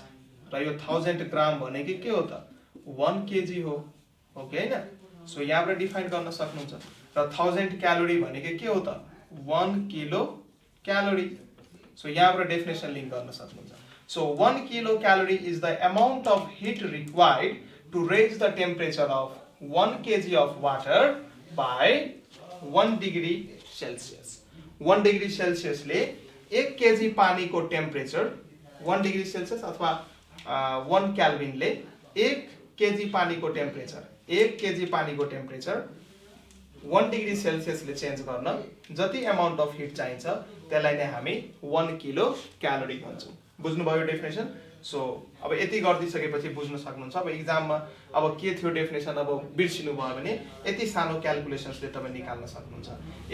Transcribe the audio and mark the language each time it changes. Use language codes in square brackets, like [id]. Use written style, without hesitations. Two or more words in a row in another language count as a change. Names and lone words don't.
[ne] र यो 1000 ग्राम भनेको के हो त 1 केजी हो कि हैन। सो यहाँबाट डिफाइन गर्न सक्नुहुन्छ। र 1000 क्यालोरी भनेको के हो त 1 [en] kilo calorie. [ne] सो यहाँबाट [en] definition link [ne] गर्न सक्नुहुन्छ। [en] so 1 kilo calorie is the amount of heat required to raise the temperature of 1 kg of water by 1 degree Celsius। 1 degree Celsius [ne] ले 1 kg पानी को टेम्परेचर 1 [en] degree Celsius [ne] अथवा 1 केल्भिन ले 1 kg पानी को टेम्परेचर 1 kg पानी को टेम्परेचर 1 [en] degree Celsius [ne] ले चेन्ज गर्न जति [en] amount of heat [ne] चाहिन्छ त्यसलाई नै हामी 1 [en] kilo calorie [ne] भन्छौँ। बुझ्नुभयो डेफिनेसन। सो अब यति गर्दिसकेपछि बुझ्न सक्नुहुन्छ। अब एक्जाममा अब के थियो डेफिनेसन अब बिर्सिनु भयो भने यति सानो क्याल्कुलेसन्सले तपाईं निकाल्न सक्नुहुन्छ।